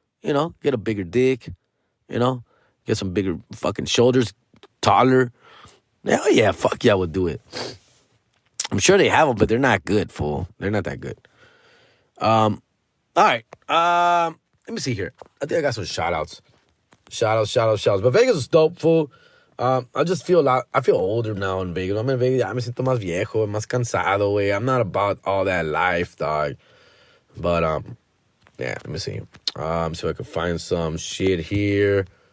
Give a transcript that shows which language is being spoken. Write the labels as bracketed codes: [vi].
[en] Get a bigger dick. Get some bigger fucking shoulders, taller. Hell yeah, fuck yeah, I would do it. I'm sure they have them, but they're not good, fool. They're not that good. All right. Let me see here. I think I got some shout-outs. Shout-outs. But Vegas is dope, fool. I feel older now in Vegas. I'm in Vegas, [es] ya me siento más viejo, más cansado, güey. [en] I'm not about all that life, dog. But, yeah, let me see. See if I can find some shit here.